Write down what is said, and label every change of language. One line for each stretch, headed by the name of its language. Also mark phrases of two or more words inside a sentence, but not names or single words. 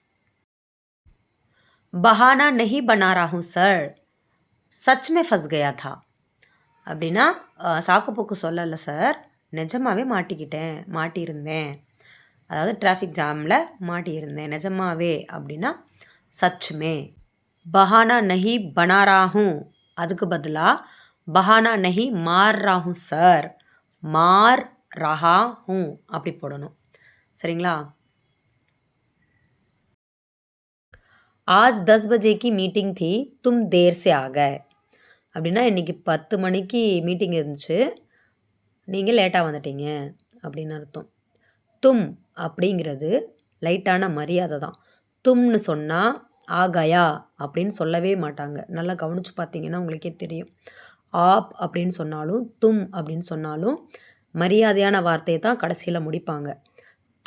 Hindi: बहाना नहीं बना रहूँ सर, सच में फंस गया था
Tamil: அப்படின்னா சாக்கு போக்கு சொல்லலை சார், நிஜமாகவே மாட்டியிருந்தேன். அதாவது டிராஃபிக் ஜாமில் மாட்டியிருந்தேன் நிஜமாவே அப்படின்னா
Hindi: सच में. बहाना नहीं बना रहा हूँ,
Tamil: அதுக்கு பதிலாக
Hindi: बहाना नहीं मार रा हूँ सर, मार रहा हूँ
Tamil: அப்படி போடணும். சரிங்களா?
Hindi: आज 10 बजे की मीटिंग थी, तुम देर से आ गए
Tamil: அப்படின்னா இன்றைக்கி 10 மணிக்கு மீட்டிங் இருந்துச்சு, நீங்கள் லேட்டாக வந்துட்டீங்க அப்படின்னு அர்த்தம். தும் அப்படிங்கிறது லைட்டான மரியாதை தான். தும்னு சொன்னால் ஆகயா அப்படின்னு சொல்லவே மாட்டாங்க. நல்லா கவனித்து பார்த்தீங்கன்னா உங்களுக்கே தெரியும். ஆப் அப்படின்னு சொன்னாலும் தும் அப்படின்னு சொன்னாலும் மரியாதையான வார்த்தையை தான் கடைசியில் முடிப்பாங்க.